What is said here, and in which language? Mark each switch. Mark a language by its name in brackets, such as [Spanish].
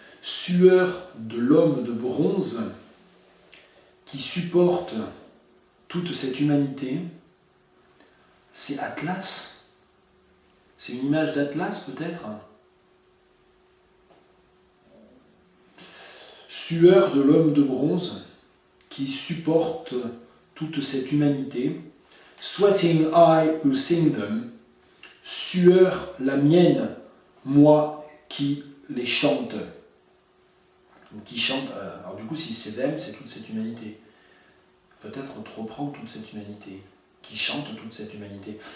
[French] Sueur de l'homme de bronze qui supporte toute cette humanité, c'est Atlas. C'est une image d'Atlas peut-être. Sueur de l'homme de bronze qui supporte toute cette humanité. [English] Sweating I who sing them. [French] Sueur la mienne, moi qui les chante. Qui chante, alors du coup si c'est them, c'est toute cette humanité. Peut-être reprendre toute cette humanité. Qui chante toute cette humanité.